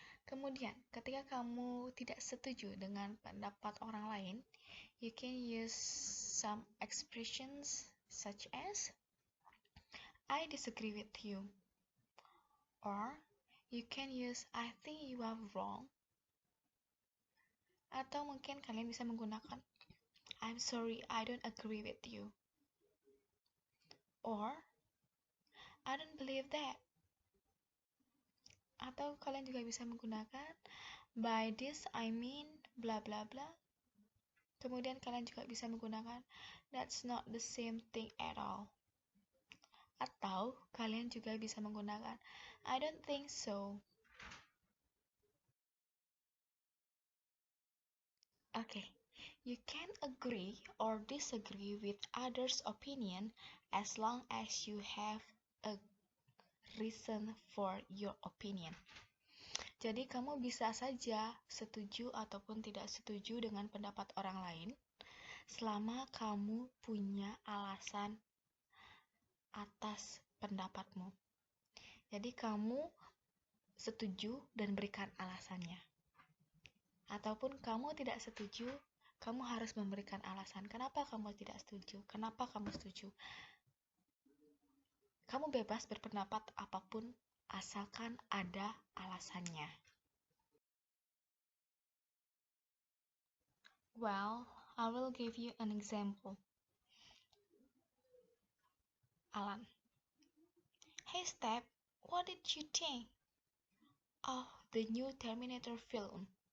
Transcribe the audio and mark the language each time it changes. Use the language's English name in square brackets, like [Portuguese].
[Indonesian] Kemudian, ketika kamu tidak setuju dengan pendapat orang lain, [English] you can use some expressions such as I disagree with you, or you can use I think you are wrong. [Indonesian] Atau mungkin kalian bisa menggunakan [English] I'm sorry, I don't agree with you, or I don't believe that. [Indonesian] Atau kalian juga bisa menggunakan [English] by this I mean blah blah blah. [Indonesian] Kemudian kalian juga bisa menggunakan [English] that's not the same thing at all. [Indonesian] Atau kalian juga bisa menggunakan [English] I don't think so. Okay, you can agree or disagree with others' opinion as long as you have a reason for your opinion. [Indonesian] Jadi kamu bisa saja setuju ataupun tidak setuju dengan pendapat orang lain selama kamu punya alasan atas pendapatmu. Jadi kamu setuju dan berikan alasannya. Ataupun kamu tidak setuju, kamu harus memberikan alasan kenapa kamu tidak setuju, kenapa kamu setuju. Kamu bebas berpendapat apapun asalkan ada alasannya. [English] Well, I will give you an example. Alan. Hey Step, what did you think of the new Terminator film?